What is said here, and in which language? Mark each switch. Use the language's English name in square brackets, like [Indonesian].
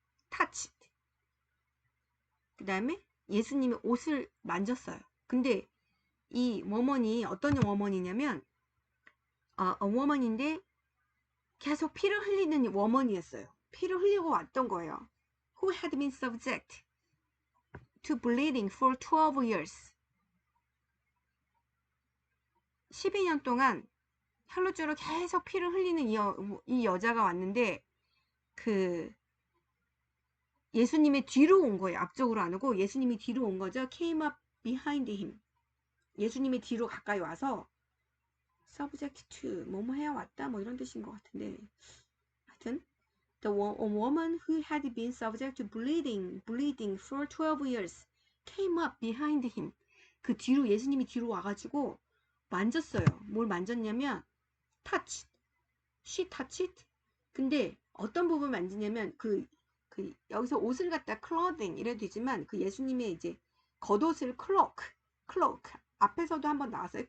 [English] touched. [Korean] 그 다음에 예수님의 옷을 만졌어요. 근데 이 워먼이 어떤 워먼이냐면 워먼인데 계속 피를 흘리는 워먼이었어요. 피를 흘리고 왔던 거예요. [English] Who had been subject to bleeding for 12 years. [Korean] 12년 동안 혈루증으로 계속 피를 흘리는 이 여자가 왔는데 그 예수님의 뒤로 온 거예요. 앞쪽으로 안 오고 예수님이 뒤로 온 거죠. [English] Came up behind him. [Korean] 예수님의 뒤로 가까이 와서 [English] subject to [Korean] 뭐뭐 해왔다 뭐 이런 뜻인 것 같은데 하여튼 [English] a woman who had been subject to bleeding for 12 years came up behind him. [Korean] 그 뒤로 예수님이 뒤로 와가지고 만졌어요. 뭘 만졌냐면 touch. [English] She touched. [Korean] 근데 어떤 부분 만지냐면 그 여기서 옷을 갖다 clothing 이래도 되지만 그 예수님의 이제 겉옷을 cloak 앞에서도 한번 나왔어요.